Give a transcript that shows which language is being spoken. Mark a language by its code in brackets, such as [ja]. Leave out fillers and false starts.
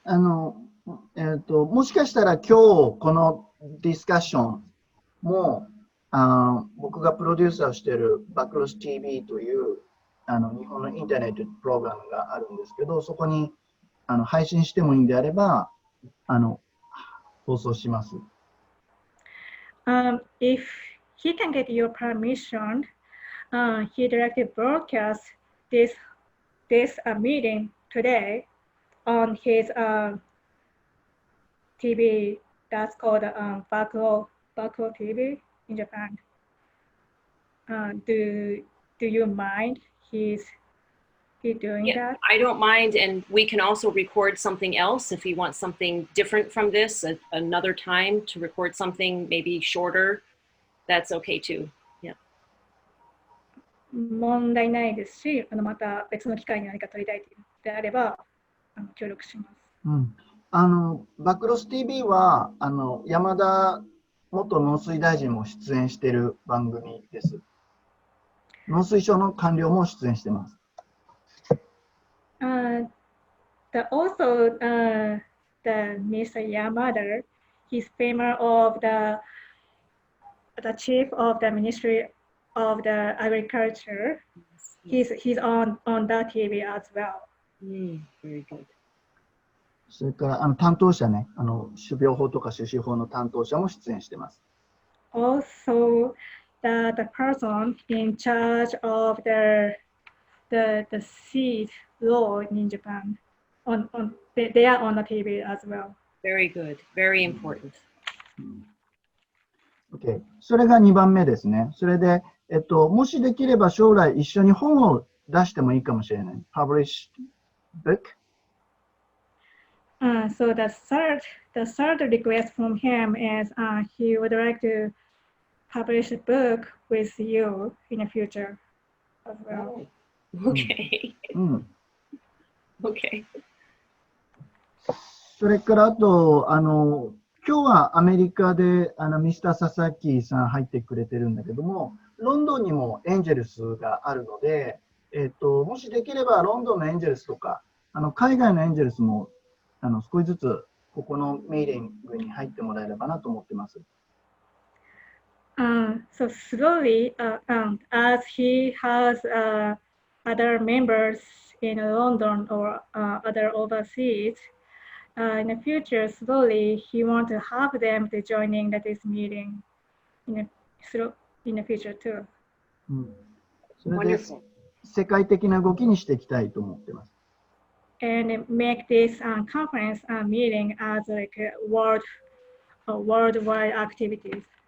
[ja] もしかしたら今日このディスカッションも僕がプロデューサーしているバクロス TV という日本のインターネットプログラムがあるんですけど、そこに配信してもいいんであれば放送します。 [en] If he can get your permission, he'd like to broadcast this meeting today on his TV that's called Bakuro TV in Japan. Do you mind he doing that? I don't mind, and we can also record something else if he wants something different from this, another time to record something maybe shorter. That's okay too. Yeah. [ja] 問題ないですし、また別の機会に何か撮りたいであれば協力します。バクロス TV は山田元農水大臣も出演している番組です。農水省の官僚も出演しています。 [en] Also, the Mr. Yamada, he's famous of the chief of the Ministry of the Agriculture. He's on that TV as well. Very good. [ja] それから担当者ね、種苗法とか種子法の担当者も出演しています。 [en] Also, the person in charge of the seed law in Japan, they are on the TV as well. Very good. Very important. [ja] Okay. それが2番目ですね。それで、もしできれば将来一緒に本を出してもいいかもしれない。 [en] Published book? So the third request from him is he would like to publish a book with you in the future as well. Okay. Okay. [ja] それからあと今日はアメリカでミスター・ササキさん入ってくれてるんだけども、ロンドンにもエンジェルスがあるので、もしできればロンドンのエンジェルスとか海外のエンジェルスも少しずつここのミーティングに入ってもらえればなと思ってます。 [en] So slowly, as he has other members in London or other overseas, in the future, slowly he wants to have them to joining this meeting in the future too. [ja] それで世界的な動きにしていきたいと思ってます。 [en] And make this conference meeting as like worldwide activities.